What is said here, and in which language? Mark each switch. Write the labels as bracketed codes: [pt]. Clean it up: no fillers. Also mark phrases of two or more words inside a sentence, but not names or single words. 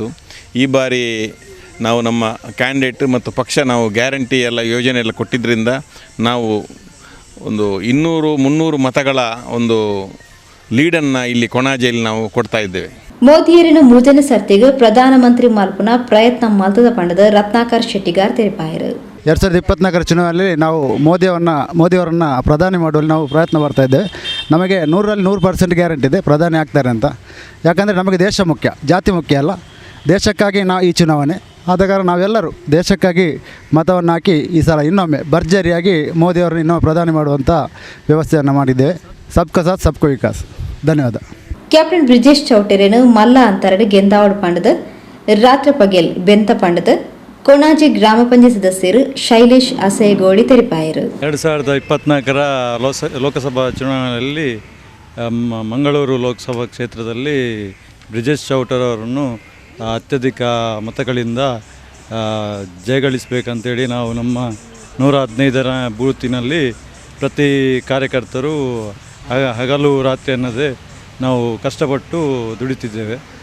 [kn] ಈ ಬಾರಿ ನಾವು ನಮ್ಮ ಕ್ಯಾಂಡಿಡೇಟ್ ಮತ್ತು ಪಕ್ಷ ನಾವು ಗ್ಯಾರಂಟಿ ಎಲ್ಲ ಯೋಜನೆ ಎಲ್ಲ ಕೊಟ್ಟಿದ್ದರಿಂದ ನಾವು ಒಂದು 200-300 ಮತಗಳ ಒಂದು ಲೀಡನ್ನು ಇಲ್ಲಿ ಕೊಣಾಜೆಯಲ್ಲಿ ನಾವು ಕೊಡ್ತಾ ಇದ್ದೇವೆ. [tcy] ಮೋದಿಯರನ್ನು 3ನೇ ಸರ್ತಿಗೆ ಪ್ರಧಾನಮಂತ್ರಿ ಮಲ್ಪನ ಪ್ರಯತ್ನ ಮಲ್ತದ ಪಂಡದ ರತ್ನಾಕರ್ ಶೆಟ್ಟಿಗಾರ್ ತೆರಿಪಾಯರು. [kn] 2024 ಚುನಾವಣೆಯಲ್ಲಿ ನಾವು ಮೋದಿಯವರನ್ನು ಪ್ರಧಾನಿ ಮಾಡುವಲ್ಲಿ ನಾವು ಪ್ರಯತ್ನ ಮಾಡ್ತಾ ಇದ್ದೇವೆ. ನಮಗೆ 100ರಲ್ಲಿ 100% ಗ್ಯಾರಂಟಿ ಇದೆ ಪ್ರಧಾನಿ ಆಗ್ತಾರೆ ಅಂತ. ಯಾಕಂದರೆ ನಮಗೆ ದೇಶ ಮುಖ್ಯ, ಜಾತಿ ಮುಖ್ಯ ಅಲ್ಲ. ದೇಶಕ್ಕಾಗಿ ನಾವು ಈ ಚುನಾವಣೆ ಆದ ಕಾರಣ ನಾವೆಲ್ಲರೂ ದೇಶಕ್ಕಾಗಿ ಮತವನ್ನು ಹಾಕಿ ಈ ಸಲ ಇನ್ನೊಮ್ಮೆ ಭರ್ಜರಿಯಾಗಿ ಮೋದಿಯವರನ್ನು ಇನ್ನೊಮ್ಮೆ ಪ್ರಧಾನಿ ಮಾಡುವಂಥ ವ್ಯವಸ್ಥೆಯನ್ನು ಮಾಡಿದ್ದೇವೆ. [hi] सबका साथ सबका विकास. ಧನ್ಯವಾದ. [tcy] ಕ್ಯಾಪ್ಟನ್ ಬ್ರಿಜೇಶ್ ಚೌಟೇರನು ಮಲ್ಲ ಅಂತರಡು ಗೆಂದಾವಡು ಪಂಡದ ರಾತ್ರಿ ಪಗೆಲ್ ಬೆಂತ ಪಂಡದ ಕೊಣಾಜಿ ಗ್ರಾಮ ಪಂಚಾಯತ್ ಸದಸ್ಯರು ಶೈಲೇಶ್ ಅಸೇಗೋಳಿ ತೆರಿಪಾಯರು. [kn] 2024 ಲೋಕಸಭಾ ಚುನಾವಣೆಯಲ್ಲಿ ಮಂಗಳೂರು ಲೋಕಸಭಾ ಕ್ಷೇತ್ರದಲ್ಲಿ ಬ್ರಿಜೇಶ್ ಚೌಟರ್ ಅವರನ್ನು ಅತ್ಯಧಿಕ ಮತಗಳಿಂದ ಜಯಗಳಿಸಬೇಕಂತೇಳಿ ನಾವು ನಮ್ಮ 115ರ ಬೂತಿನಲ್ಲಿ ಪ್ರತಿ ಕಾರ್ಯಕರ್ತರು ಹಗಲು ರಾತ್ರಿ ಅನ್ನದೇ ನಾವು ಕಷ್ಟಪಟ್ಟು ದುಡಿತಿದ್ದೇವೆ.